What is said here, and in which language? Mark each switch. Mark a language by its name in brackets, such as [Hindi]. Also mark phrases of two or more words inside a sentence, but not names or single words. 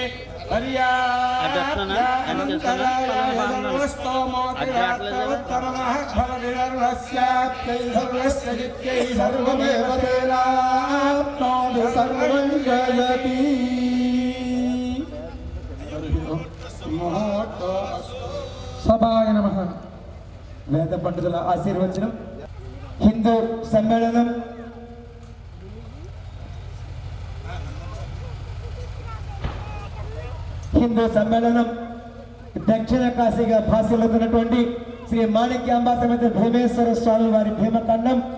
[Sanskrit] पर्यास्तोमोतिरात्तमः भवति सर्वस्याप्तै सर्वस्य जित्यै सर्वमेव तेनाप्नोति सर्वं जयति. ముహూర్తో సభాయ నమః. [Telugu] వేద పండితుల ఆశీర్వచనం. హిందూ సమ్మేళనం దక్షిణ కాశీగా భాషలుతున్నటువంటి శ్రీ మాణిక్యాంబా సమేత భీమేశ్వర స్వామి వారి భీమఖండం